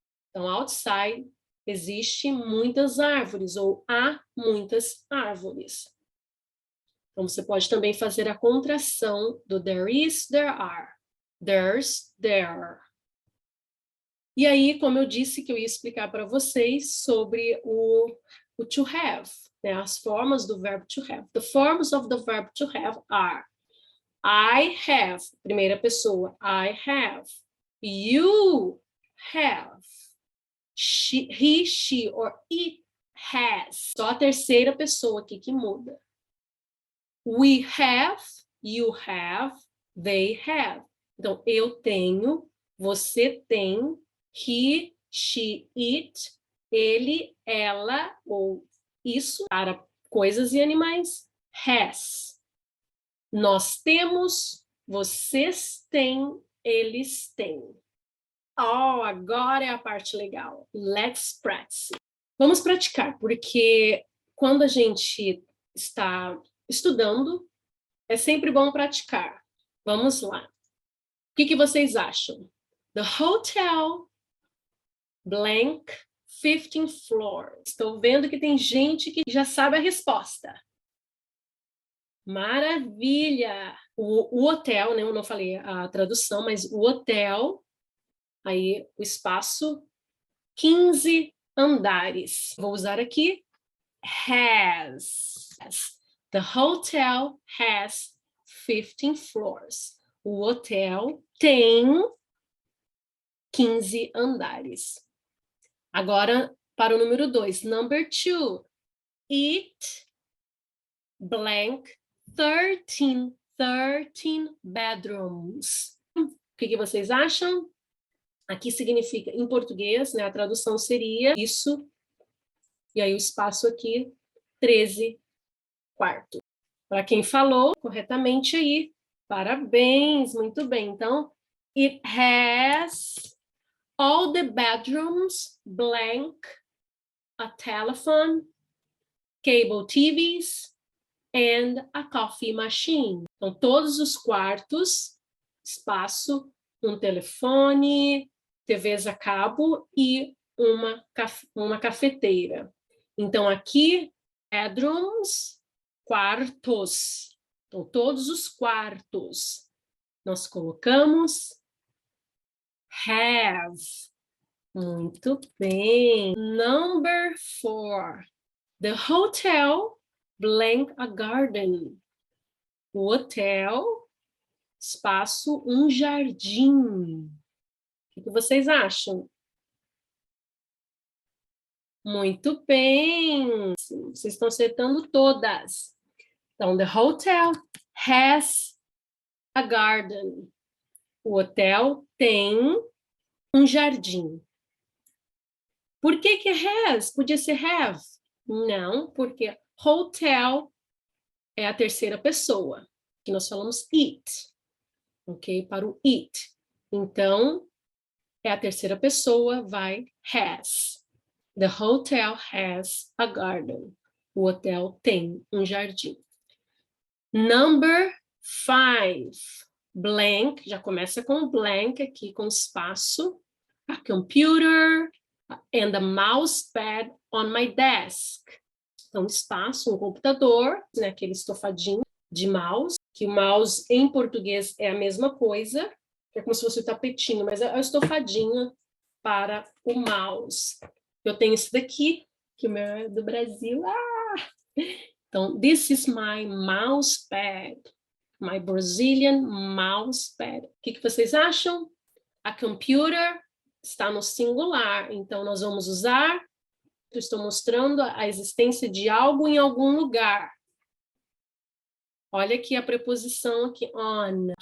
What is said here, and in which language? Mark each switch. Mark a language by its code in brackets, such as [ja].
[pt] Então, outside existem muitas árvores, ou há muitas árvores. Então, você pode também fazer a contração do [en] there is, there are. There's, there. [pt] E aí, como eu disse que eu ia explicar para vocês sobre o to have, né? As formas do verbo to have. [en] The forms of the verb to have are I have, [pt] primeira pessoa, [en] I have. You have. He, she, or it has. [pt] Só a terceira pessoa aqui que muda. [en] We have, you have, they have. [pt] Então, eu tenho, você tem, [en] he, she, it, [pt] ele, ela, ou isso, para coisas e animais, has. Nós temos, vocês têm, eles têm. Oh, agora é a parte legal. [en] Let's practice. [pt] Vamos praticar, porque quando a gente está estudando, é sempre bom praticar. Vamos lá. O que vocês acham? [en] The hotel blank 15th floor. [pt] Estou vendo que tem gente que já sabe a resposta. Maravilha! O hotel, né? Eu não falei a tradução, mas o hotel, aí o espaço, 15 andares. Vou usar aqui has. [en] The hotel has 15 floors. [pt] O hotel tem 15 andares. Agora, para o número 2. [en] Number 2. It blank 13 bedrooms. [pt] O que vocês acham? Aqui significa, em português, né, a tradução seria isso, e aí o espaço aqui, 13 quartos. Para quem falou corretamente aí, parabéns, muito bem. [en] Então, it has all the bedrooms blank, a telephone, cable TVs, and a coffee machine. [pt] Então, todos os quartos, espaço, um telefone, TVs a cabo e uma cafeteira. Então, aqui, bedrooms, quartos. Então, todos os quartos. Nós colocamos have. Muito bem. [en] Number 4. The hotel blank a garden. [pt] O hotel, espaço, um jardim. O que vocês acham? Muito bem. Vocês estão acertando todas. [en] Então, the hotel has a garden. [pt] O hotel tem um jardim. Por que has? Podia ser have. Não, porque hotel é a terceira pessoa. Que nós falamos it. Ok? Para o it. Então, é a terceira pessoa, vai has. [en] The hotel has a garden. [pt] O hotel tem um jardim. Number 5. Blank, já começa com blank aqui, com espaço. [en] A computer and a mouse pad on my desk. [pt] Então, espaço, um computador, né, aquele estofadinho de mouse, que o mouse em português é a mesma coisa, é como se fosse o tapetinho, mas é o estofadinho para o mouse. Eu tenho esse daqui, que o meu é do Brasil. [en] Então, this is my mouse pad. My Brazilian mouse pad. [pt] O que vocês acham? A computer está no singular, então nós vamos usar. Eu estou mostrando a existência de algo em algum lugar. Olha aqui a preposição aqui, on.